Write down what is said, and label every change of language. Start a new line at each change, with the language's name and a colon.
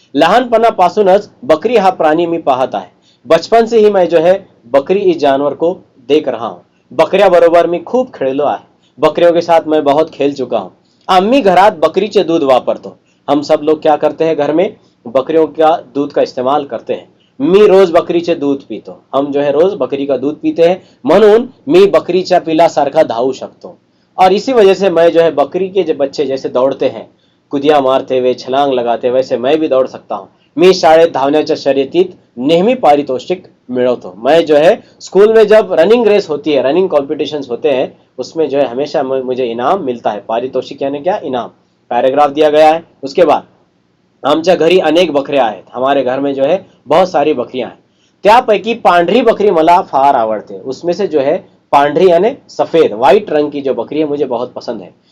Marathi: लहानपणापासूनच बकरी हा प्राणी मी पाहत आहे,
Hindi: बचपन से ही मैं जो है बकरी इस जानवर को देख रहा हूँ।
Marathi: बकऱ्या बरोबर मी खूप खेळलो आहे,
Hindi: बकरियों के साथ मैं बहुत खेल चुका हूँ।
Marathi: आम्ही घरात बकरीचे दूध वापरतो,
Hindi: हम सब लोग क्या करते हैं, घर में बकरियों का दूध का इस्तेमाल करते हैं।
Marathi: मी रोज बकरीचे दूध पीतो,
Hindi: हम जो है रोज बकरी का दूध पीते हैं,
Marathi: म्हणून मी बकरीच्या पिलासारखा धावू शकतो।
Hindi: और इसी वजह से मैं जो है बकरी के जो बच्चे जैसे दौड़ते हैं, कुदिया मारते हुए, छलांग लगाते, वैसे मैं भी दौड़ सकता हूँ।
Marathi: मी शाळेत धावण्याच्या शर्यतीत नेहमी पारितोषिक मिळवतो।
Hindi: मैं जो है स्कूल में जब रनिंग रेस होती है, रनिंग कॉम्पिटिशन्स होते हैं, उसमें जो है हमेशा मुझे इनाम मिलता है। पारितोषिक यानी क्या, इनाम। पैराग्राफ दिया गया है। उसके बाद,
Marathi: आमच्या घरी अनेक बकऱ्या आहेत,
Hindi: हमारे घर में जो है बहुत सारी बकरियां हैं।
Marathi: त्यापैकी पांढरी बकरी मला फार आवडते,
Hindi: उसमें से जो है पांढरी यानी सफेद, व्हाइट रंग की जो बकरी है मुझे बहुत पसंद है।